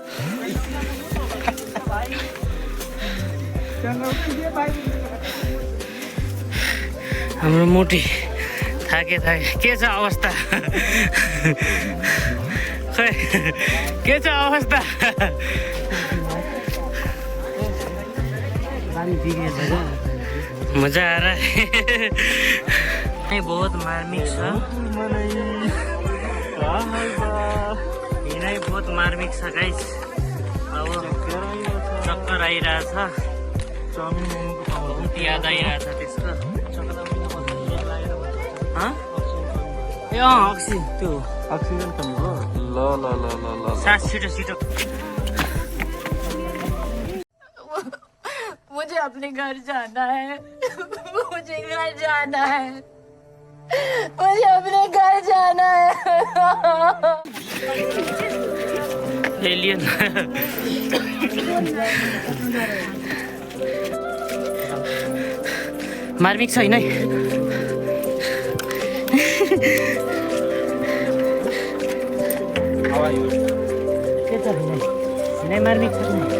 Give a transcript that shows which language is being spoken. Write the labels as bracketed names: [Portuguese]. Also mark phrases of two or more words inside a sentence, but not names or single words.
[Nepali] हाम्रो मोटी थाके के छ अवस्था? खै के छ अवस्था? [Hindi] मजा आ रहा है। [Nepali] बहुत मार्मिक छ। हिँडाइ बहुत मार्मिक छ गाइस। अब चक्कर आइरहेछ। बहुत याद आइरहेछ त्यसको। अक्सी त्यो ऑक्सीजन कम हो। ल ल ल ल ल सास छिटो छिटो। [Hindi] मुझे अपने घर जाना है। मुझे घर जाना है। मुझे अपने घर जाना है। [Nepali] एलियन मार्मिक छैन है। के छ नै मार्मिक छ।